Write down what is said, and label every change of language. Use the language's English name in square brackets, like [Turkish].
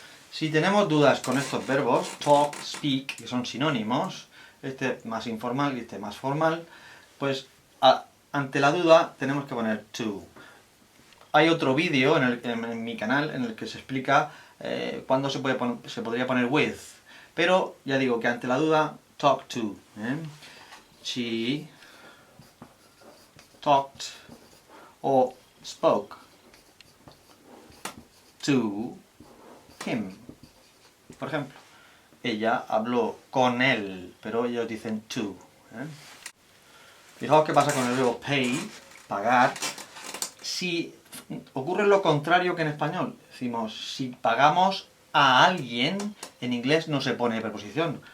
[Spanish] Si tenemos dudas con estos verbos, talk, speak, que son sinónimos, este más informal y este más formal, pues ante la duda tenemos que poner to. Hay otro vídeo en mi canal en el que se explica cuándo se podría poner with. Pero ya digo que ante la duda, talk to. [English] She talked o spoke to him. [Spanish] Por ejemplo, ella habló con él, pero ellos dicen to. Fijaos qué pasa con el verbo pay, pagar. Si ocurre lo contrario que en español, decimos, si pagamos a alguien, en inglés no se pone preposición.